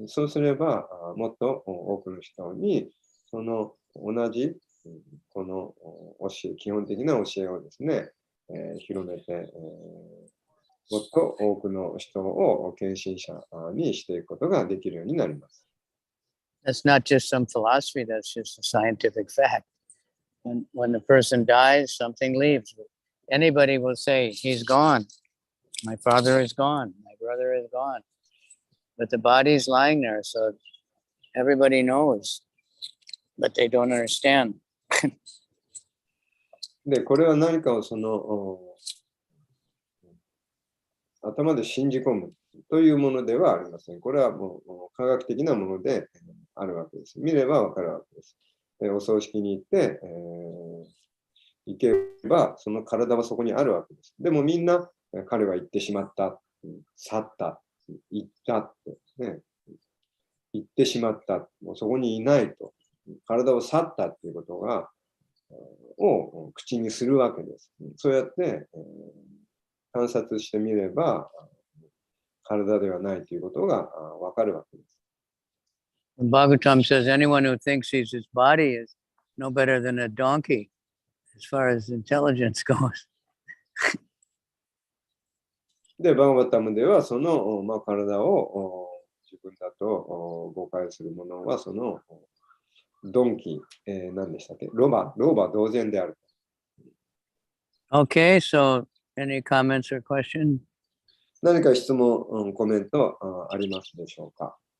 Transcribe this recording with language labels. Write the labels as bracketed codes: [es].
[ja] そうすれば、もっと多くの人に、その同じ、この教え、基本的な教えをですね、広めて、もっと多くの人を献身者にしていくことができるようになります。 [en] That's not just some philosophy, that's just a scientific fact. When the person dies, something leaves. Anybody will say, he's gone. My father is gone. My brother is gone. But the body's lying there, so everybody knows. But they don't understand. [ja] で、これは何かをその頭で信じ込むというものではありません。これはもう科学的なものであるわけです。見ればわかるわけです。お葬式に行って、行けば、その体はそこにあるわけです。でもみんな、彼は行ってしまった、去った、行ったって、ね、行ってしまった、もうそこにいないと、体を去ったっていうことを口にするわけです。そうやって、観察してみれば、体ではないということがわかるわけです。 [en] Bhagavatam says anyone who thinks he's his body is no better than a donkey as far as intelligence goes. [ja] で、バーガバタムでは、その、体を自分だと誤解するものは、そのドンキ、何でしたっけ、ロバ同然である。 [en] Okay, so any comments or questions? [ja] 何か質問、コメントありますでしょうか。